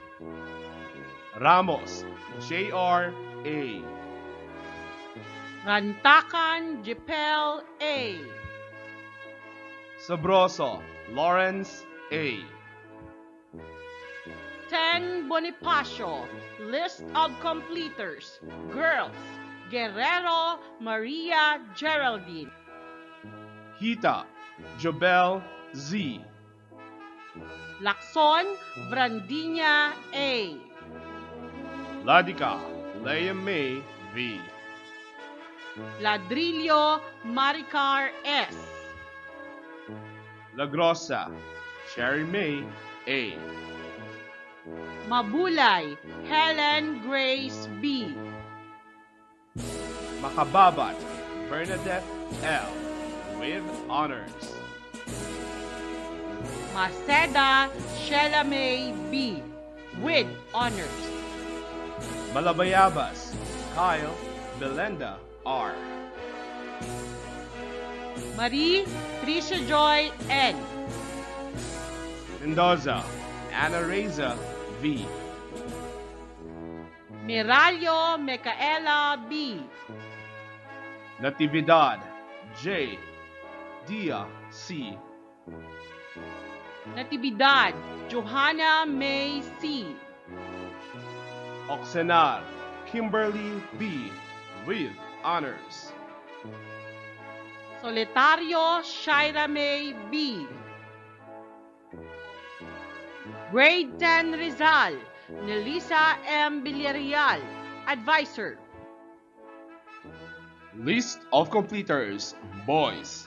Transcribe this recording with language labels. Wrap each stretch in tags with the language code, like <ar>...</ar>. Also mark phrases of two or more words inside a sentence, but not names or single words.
<en>Ramos J.R. A. Rantakan Jepel A. Sabroso Lawrence A. Ten Bonifacio. List of completers. Girls, Guerrero Maria Geraldine. Hita Jobel Z. Lacson Brandina A. Ladica Leia May V. Ladrillo Maricar S. Lagrosa Sherry May A. Mabulay Helen Grace B. Makababat Bernadette L. with honors. Maceda Sheila May B. with honors. Malabayabas Kyle Belenda R. Marie Tricia Joy N. Mendoza Anna Reza V. Miralio Micaela B. Natividad J. Dia C. Natividad Johanna May C. Oxenar Kimberly B. with honors. Solitario Shaira May B. Grade 10 Rizal Nelisa M. Villarreal, Advisor. List of completers. Boys.</en>